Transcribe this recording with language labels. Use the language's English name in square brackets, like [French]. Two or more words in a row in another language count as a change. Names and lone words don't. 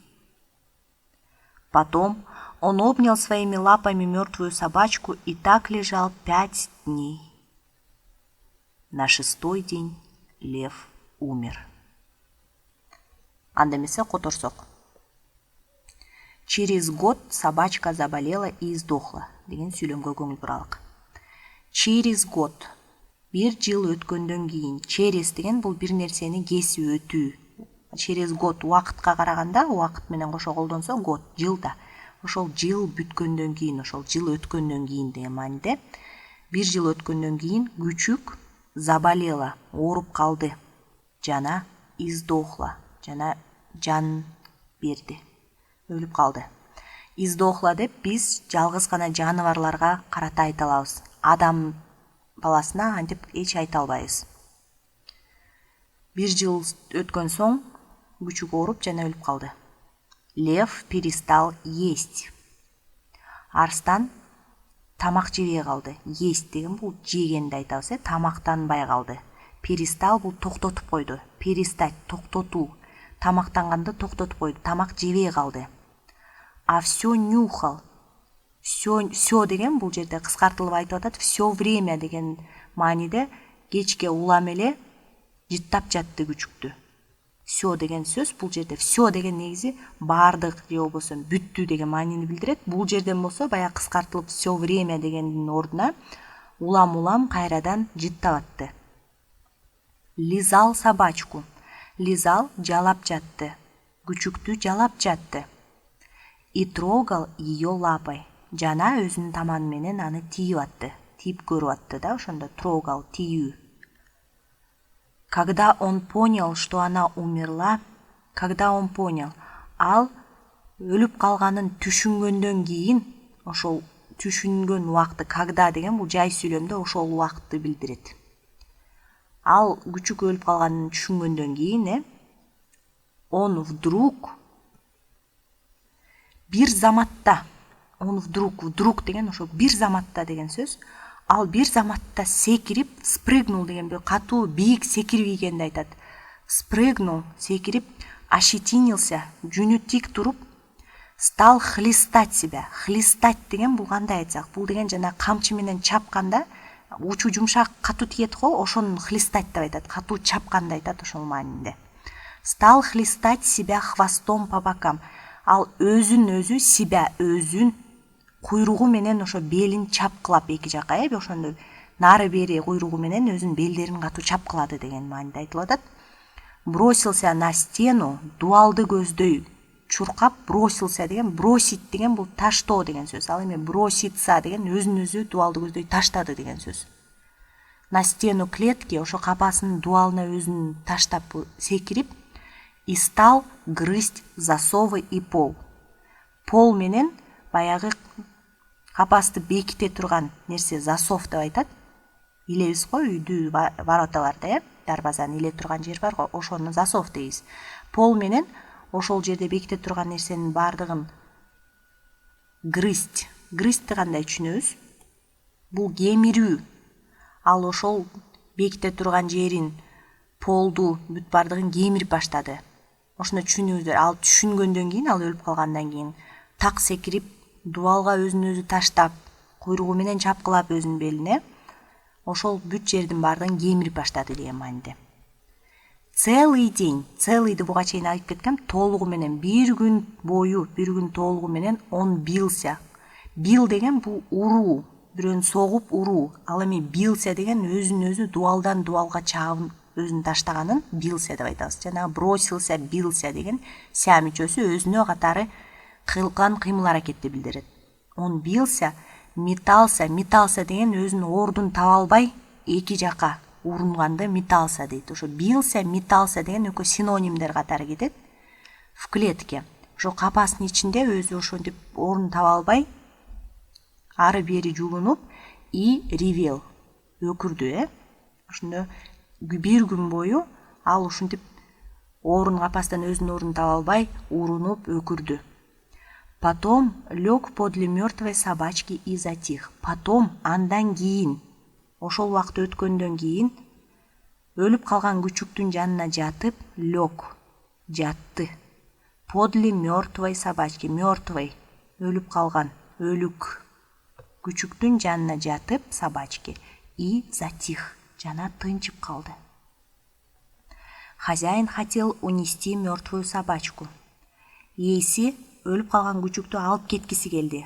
[Russian] Потом он обнял своими лапами мертвую собачку и так лежал 5 дней. На 6-й день лев умер. [Kyrgyz] Андемесе которсок. [Russian] Через год собачка заболела и сдохла. [Kyrgyz] Деген сүйлөмгө көңүл буралык. [Russian] Через год. [Kyrgyz] Бир жыл өткөндөн кийин. Через деген бул бир нерсени кесип өтүү. [Russian] Через год [Kyrgyz] убакытка караганда, убакыт менен кошо колдонсо год, жылда. Ошол жыл бүткөндөн кийин, ошол жыл өткөндөн кийин деген мааниде. Бир жыл өткөндөн кийин күчүк заболела, ооруп калды. Жана издохла, жана жан берди, өлүп калды. Издохла деп биз жалгыз гана жаныбарларга карата айта алабыз. Адам баласына антип эч айта албайбыз. Бир жыл өткөн соң күчүк ооруп жана өлүп калды. [Russian] Лев перестал есть. [Kyrgyz] Арстан тамак жебей калды. Есть деген бул жегенди айтабыз, тамактанбай калды. Перестал бул токтотуп койду. Перестать, токтотуу. Тамактанганды токтотуп койду. Тамак жебей калды. [Russian] А все нюхал. [Kyrgyz] Все деген бул жерде кыскартылып айтып атат. [Russian] Все время [Kyrgyz] деген мааниде кечке улам эле жыттап жатты күчүктү. Все деген сөз бул жерде все деген негизи бардык же болбосо бүттү деген маанини билдирет. Бул жерден болсо баягы кыскартылып [Russian] все время [Kyrgyz] дегендин ордуна улам кайрадан жыттап атты. [Russian] Лизал собачку. Лизал [Kyrgyz] жалап жатты. Күчүктү жалап жатты. [Russian] И трогал ее лапой. [Kyrgyz] жана өзүнүн таманы менен аны тийип атты. Тийип көрүп атты да, ошондо трогал, тийүү. [Russian] Когда он понял, что она умерла, [Kyrgyz] ал өлүп калганын түшүнгөндөн кийин, ошол түшүнгөн убакты, когда деген бул жай сүйлөмдө ошол убакытты билдирет. Ал күчүк өлүп калганын түшүнгөндөн кийин, [Russian] он вдруг [Kyrgyz] бир заматта, вдруг деген ошо бир заматта деген сөз, ал бир заматта секирип, спрыгнул деген бир катуу бийик секирип ийгенди айтат. Спрыгнул, секирип, ощетинился, жүнү тик туруп, [Russian] стал хлестать себя. [Kyrgyz] Хлестать деген бул кандай айтсак, бул деген жана камчы менен чапканда учу жумшак катуу тиет го, ошону хлестать деп айтат, катуу чапканды айтат ошол маанинде. [Russian] Стал хлестать себя хвостом по бокам. [Kyrgyz] Ал өзүн себя, өзүн куйругу менен ошо белин чапкылап эки жака, ошондо нары бери куйругу менен өзүнүн белдерин катуу чапкылады деген мааниде айтылып атат. [Russian] Бросился на стену, [Kyrgyz] дуалды көздөй чуркап, бросился деген, бросить деген бул таштоо деген сөз. Ал эми броситься деген өзүн дуалды көздөй таштады деген сөз. [Russian] На стену клетки, [Kyrgyz] ошо капасынын дуалына өзүн таштап секирип, [Russian] и стал грызть засовы и пол. [Kyrgyz] Пол менен баягы капасты беките турган нерсе засов деп айтат. Илебиз го, үйдү вороталарда, дарбазаны иле турган жер бар го, ошону засов дейбиз. Пол менен ошол жерде беките турган нерсенин бардыгын грызть. Грызтьти кандай түшүнөбүз? Бул кемирүү. Ал ошол беките турган жерин, полду, бүт бардыгын кемирип баштады. Ошону түшүнүңүздөр. Ал түшүнгөндөн кийин, ал өлүп калгандан кийин так секирип, дуалга өзүн таштап, куйругу менен чапкылап өзүнүн белине, ошол бүт жердин бардыгын кемирип баштады деген мааниде. [Russian] Целый день, [Kyrgyz] целыйды буга чейин айтып кеткем, толугу менен бир күн бою, бир күн толугу менен [Russian] он бился. [Kyrgyz] Бил деген бул уруу, бирөөнү согуп уруу. Ал эми бился деген өзүн дуалдан дуалга чабын өзүн таштаганын бился деп айтабыз. Жана [Russian] бросился, бился [Kyrgyz] деген ся мүчөсү өзүнө катары кылган кыймыл аракетти билдирет. [Russian] Он бился, метался [Kyrgyz] деген өзүнүн ордун таба албай эки жака урунганды метался дейт. Ошо [Russian] бился, метался [Kyrgyz] деген экөө синонимдер катары кетет. [Russian] В клетке. [Kyrgyz] Ошо капасынын ичинде өзү ошентип орун таба албай ары бери жулунуп [Russian] и ревел, [Kyrgyz] өкүрдү, Ошондо бир күн бою ал ушинтип капастан өзүнүн ордун таба албай урунуп өкүрдү. [Russian] Потом лег подле мертвой собачки и затих. Потом, [Kyrgyz] андан кийин, ошол убакыт өткөндөн кийин, өлүп калган күчүктүн жанына жатып, лег, жатты. [Russian] Подле мертвой собачки, мертвой, [Kyrgyz] өлүп калган, өлүк. Күчүктүн жанына жатып, [Russian] собачки, и затих, [Kyrgyz] жана тынчып калды. [Russian] Хозяин хотел унести мертвую собачку. [Kyrgyz] Ээси өлүп калган күчүктү алып кеткиси келди.